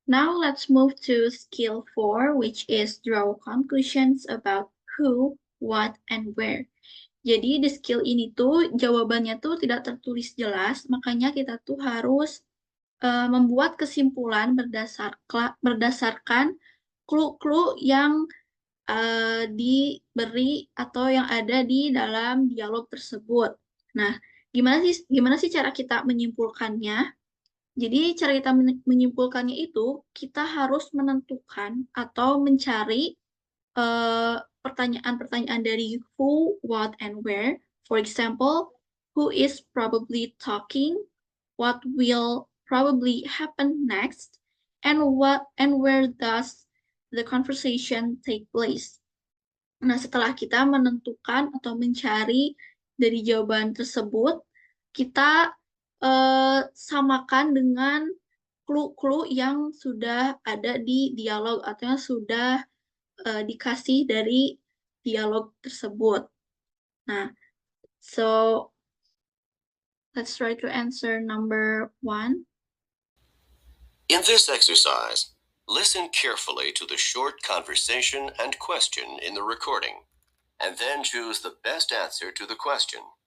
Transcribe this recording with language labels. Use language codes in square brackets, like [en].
[en] Now let's move to skill 4, which is draw conclusions about who, what, and where. [id] Jadi di skill ini tuh jawabannya tuh tidak tertulis jelas, makanya kita tuh harus membuat kesimpulan berdasarkan clue-clue yang diberi atau yang ada di dalam dialog tersebut. Nah, gimana sih cara kita menyimpulkannya? Jadi cara kita menyimpulkannya itu kita harus menentukan atau mencari pertanyaan-pertanyaan dari [en] who, what, and where. For example, who is probably talking, what will probably happen next, and where does the conversation take place. [id] Nah, setelah kita menentukan atau mencari dari jawaban tersebut, kita samakan dengan clue-clue yang sudah ada di dialog atau yang sudah dikasih dari dialog tersebut. [en] Nah, so let's try to answer number 1. In this exercise, listen carefully to the short conversation and question in the recording, and then choose the best answer to the question.